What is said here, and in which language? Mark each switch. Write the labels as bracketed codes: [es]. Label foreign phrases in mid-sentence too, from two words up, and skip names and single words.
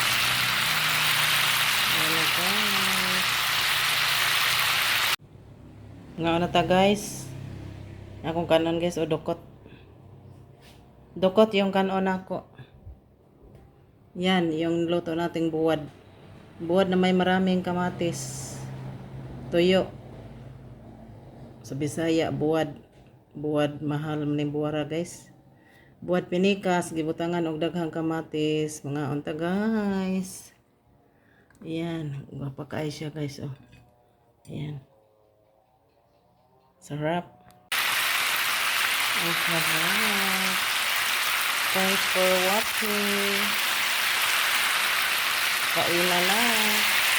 [ceb] Ayan, guys. Nga na ta, guys. Akong kanon, guys. O dukot. Dukot yung kanon ako. [tl] Yan. Yung luto nating buwad. Buwad na may maraming kamatis. Tuyo. Sa Bisaya, buwad. [ceb] Buwad, mahal maning buwara, guys. Buwad pinikas, gibutangan og daghang kamatis. Mga unta, guys. Ayan. Gwapa kaay siya, guys. Oh. [tl] Ayan. Sarap. Ang sarap. [en] Thanks for watching. [tl] Kain na lang.